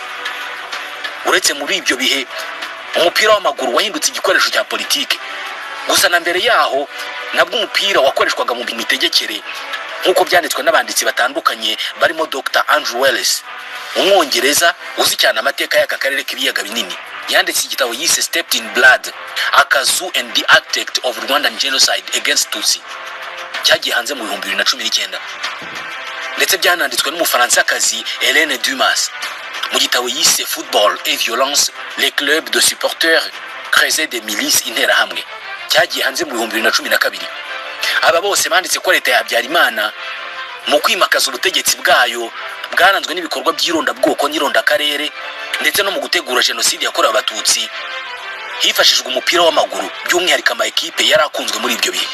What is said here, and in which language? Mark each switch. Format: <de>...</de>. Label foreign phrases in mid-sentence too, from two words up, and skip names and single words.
<rw>Uretse muri ibyo bihe umupira w'amaguru wahindutse igikoresho cya politike. Gusa na mbere yaho nabwo umupira wakoreshwaga mu mitegekere, nk'uko byanditswe n'abanditsi batandukanye barimo Dr. Andrew Wells, umwongereza uzi cyane amateka y'aka karere k'ibiyaga binini. Yanditse igitabo yise Stepped in Blood, A Kazoo and the Architect of Rwandan Genocide Against Tutsi, cyagiye hanze mu 2019. Ndetse byananditswe n'umufaransa-kazi Hélène Dumas mu gitabo yise Football et Violence, les clubs de supporters créés des milices interahamwe, cyagiye hanze mu 2012. Aba bose banditse ko leta ya Habyarimana mu kwimakaza ubutegetsi bwayo bwaranzwe n'ibikorwa by'irondabwoko n'irondakarere, ndetse no mu gutegura jenoside yakorewe abatutsi hifashishijwe umupira w'amaguru, by'umwihariko ama ekipe yari akunzwe muri ibyo bihe.</rw>